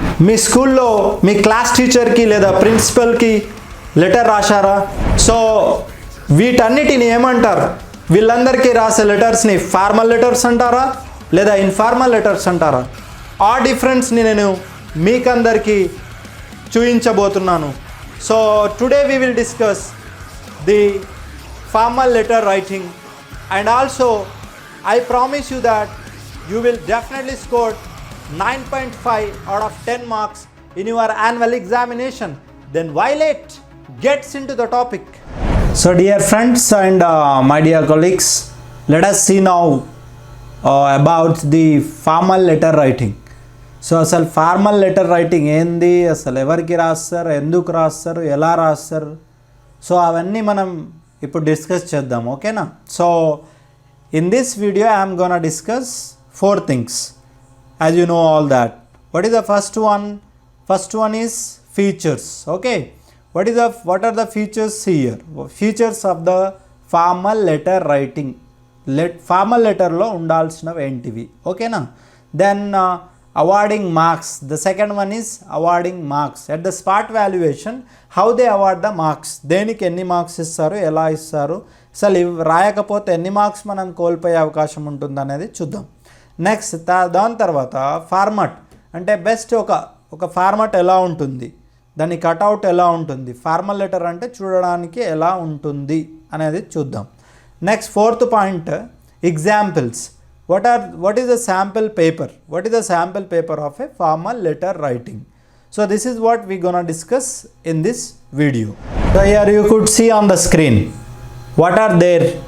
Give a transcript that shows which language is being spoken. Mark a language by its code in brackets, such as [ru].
[te] మీ స్కూల్లో మీ క్లాస్ టీచర్కి లేదా ప్రిన్సిపల్కి లెటర్ రాశారా? సో వీటన్నిటిని ఏమంటారు? వీళ్ళందరికీ రాసే లెటర్స్ని ఫార్మల్ లెటర్స్ అంటారా లేదా ఇన్ఫార్మల్ లెటర్స్ అంటారా? ఆ డిఫరెన్స్ని నేను మీకందరికీ చూపించబోతున్నాను. [en] So today we will discuss the formal letter writing, and also I promise you that you will definitely score 9.5 out of 10 marks in your annual examination. Then why late? Gets into the topic. So dear friends and my dear colleagues, let us see now about the formal letter writing. [te] So అసలు formal letter writing ఏంది, అసలు ఎవరికి రాస్తారు, ఎందుకు రాస్తారు, ఎలా రాస్తారు, so అవన్నీ మనం ఇప్పుడు డిస్కస్ చేద్దాం. ఓకేనా? [en] So in this video I'm gonna discuss 4 things as you know all that. What is the first one? First one is features. Okay, what are the features here? Features of the formal letter writing. [te] Formal లెటర్లో ఉండాల్సినవి ఏంటివి? ఓకేనా? [en] Then awarding marks. The second one is awarding marks. At the spot valuation, how they award the marks. [te] దేనికి ఎన్ని marks ఇస్తారు, ఎలా ఇస్తారు, అసలు రాయకపోతే ఎన్ని మార్క్స్ మనం కోల్పోయే అవకాశం ఉంటుంది అనేది చూద్దాం. నెక్స్ట్ దాని తర్వాత ఫార్మాట్, అంటే బెస్ట్ ఒక ఫార్మాట్ ఎలా ఉంటుంది, దాని కట్అవుట్ ఎలా ఉంటుంది, ఫార్మల్ లెటర్ అంటే చూడడానికి ఎలా ఉంటుంది అనేది చూద్దాం. [en] Next fourth point examples. What is the sample paper? What is the sample paper of a formal letter writing? So this is what we're gonna discuss in this video. So here you could see on the screen what are there.